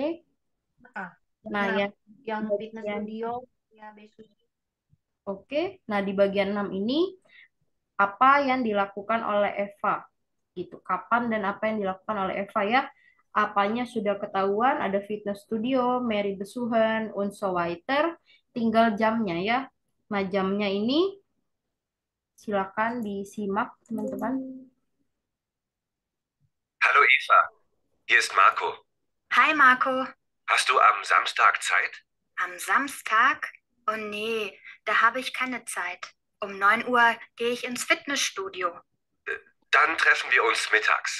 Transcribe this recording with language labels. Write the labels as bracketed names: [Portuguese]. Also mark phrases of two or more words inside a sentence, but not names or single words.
[Indonesian] Ah, Nah, yang fitness bagian... studio, ya besok. Oke. Nah, di bagian 6 ini, apa yang dilakukan oleh Eva? Gitu. Kapan dan apa yang dilakukan oleh Eva ya? Apanya sudah ketahuan, ada fitness studio, Mary besuhan, [German] und so weiter. [Indonesian] Tinggal jamnya ya. Nah, jamnya ini silakan disimak, teman-teman. [German] Hallo Eva, hier ist Marco. Hi Marco. Hast du am Samstag Zeit? Am Samstag? Oh nee, da habe ich keine Zeit. Um 9 Uhr gehe ich ins Fitnessstudio. Dann treffen wir uns mittags.